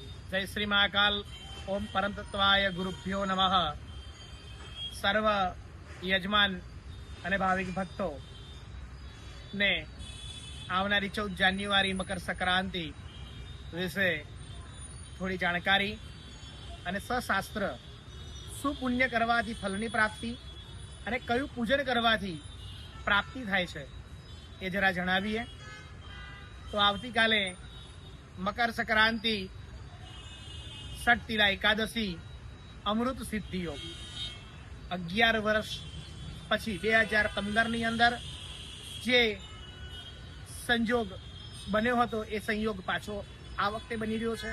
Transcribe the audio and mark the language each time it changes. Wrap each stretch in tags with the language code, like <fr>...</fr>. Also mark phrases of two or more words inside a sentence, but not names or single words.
<sa>जय श्री महाकाल। ओम परम तत्वाय गुरुभ्यो नमः।</sa> <gu>સર્વ યજમાન અને ભાવિક ભક્તો ને આવનારી 14 જાન્યુઆરી મકર સંક્રાંતિ વિશે થોડી જાણકારી અને સશાસ્ત્ર શું પુણ્ય કરવાથી ફલની પ્રાપ્તિ અને કયું પૂજન કરવાથી પ્રાપ્તિ થાય છે એ જરા જણાવીએ તો આવતીકાલે મકર સંક્રાંતિ ષટતિલા એકાદશી અમૃત સિદ્ધિ યોગ 11 વર્ષ પછી 2015ની અંદર જે સંજોગ બન્યો હતો એ સંયોગ પાછો આ વખતે બની રહ્યો છે।</gu>